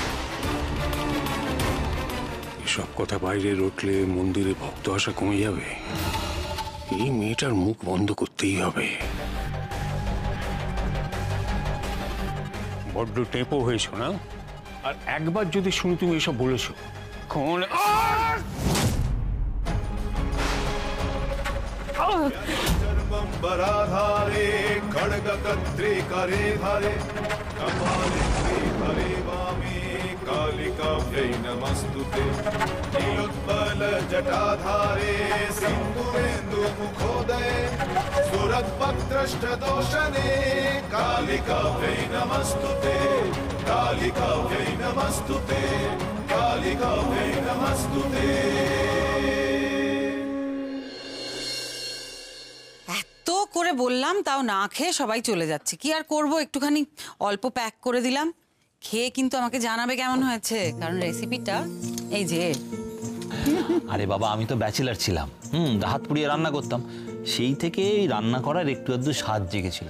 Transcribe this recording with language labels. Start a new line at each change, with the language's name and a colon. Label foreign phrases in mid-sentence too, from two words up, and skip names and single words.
Bangla: এসব কথা বাইরে উঠলে মন্দিরে ভক্ত আসা কমে যাবে। এই মেয়েটার মুখ বন্ধ করতেই হবে। বড্ড টেপো হয়েছ না? আর একবার যদি শুনি তুমি এসব বলেছো,
Sanskrit: बराधारे खड्ग कत्रे करे धारे कपाले करे वामे कालिकाभ्यै नमस्तुते नीलोत्पल जटाधारे सिन्दूरेन्दु मुखोदये सुरद्भद्रष्ट दोषणे कालिकाभ्यै नमस्तुते कालिकाभ्यै नमस्तुते कालिकाभ्यै नमस्तुते।
Bangla: তো করে বললাম, তাও না খেয়ে সবাই চলে যাচ্ছে। কি আর করব, একটুখানি অল্প প্যাক করে দিলাম। খেয়ে কিন্তু আমাকে জানাবে কেমন হয়েছে, কারণ রেসিপিটা এই যে। আরে বাবা, আমি তো ব্যাচেলার ছিলাম, হাত পুড়িয়ে রান্না করতাম, সেই থেকে এই রান্না করার একটু আধটু স্বাদ জেগেছিল।